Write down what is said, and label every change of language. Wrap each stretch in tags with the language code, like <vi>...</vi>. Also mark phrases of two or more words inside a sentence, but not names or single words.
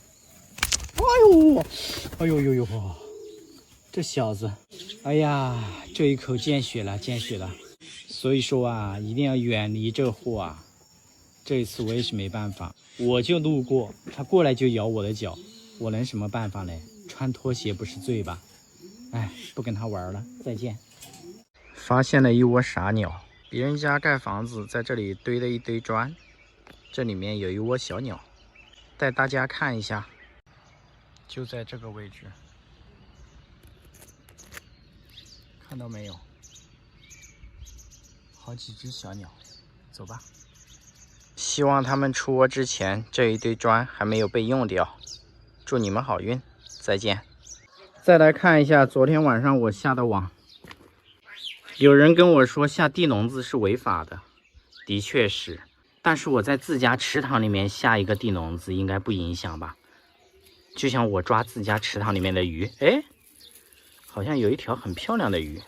<zh>哎呦，這小子，哎呀，這一口見血了。所以說啊，一定要遠離這貨啊。這一次我也是沒辦法，我就路過，他過來就咬我的腳，我能什麼辦法呢？穿拖鞋不是罪吧？哎，不跟他玩了，再見。發現了一窩傻鳥，別人家蓋房子在這裡堆了一堆磚，這裡面有一窩小鳥，帶大家看一下，就在這個位置，看到沒有？好幾隻小鳥，走吧。希望他們出窩之前，這一堆磚還沒有被用掉。祝你們好運，再見。再來看一下昨天晚上我下的網。有人跟我說下地籠子是違法的，的確是，但是我在自家池塘裡面下一個地籠子應該不影響吧？就像我抓自家池塘裡面的魚，哎，好像有一條很漂亮的魚。</zh>